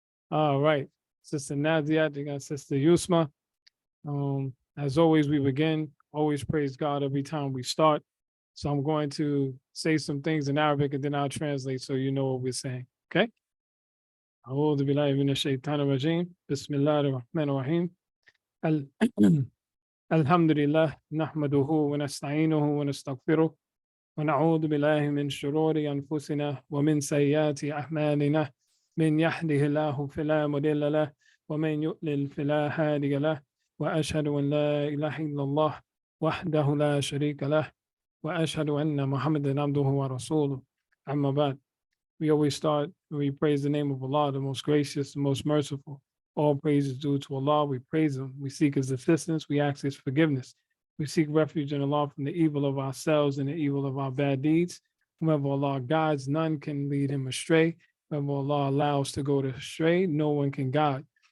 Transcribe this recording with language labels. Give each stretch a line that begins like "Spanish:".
English: All right, Sister Nadia, you got Sister Yusma. As always, we begin, always praise God every time we start. So I'm going to say some things in Arabic and then I'll translate so you know what we're saying. Okay?
Arabic: أعوذ بالله من الشيطان الرجيم بسم الله الرحمن الرحيم الحمد لله نحمده ونستعينه ونستغفره ونعوذ بالله من شرور أنفسنا ومن سيئات أعمالنا من يهده الله فلا مضل له ومن يضلل فلا هادي له وأشهد أن لا إله إلا الله وحده لا شريك له وأشهد أن محمدا عبده ورسوله. أما بعد.
English: We always start when we praise the name of Allah, the most gracious, the most merciful. All praise is due to Allah. We praise Him. We seek His assistance. We ask His forgiveness. We seek refuge in Allah from the evil of ourselves and the evil of our bad deeds. Whomever Allah guides, none can lead him astray. Whomever Allah allows to go astray, no one can guide.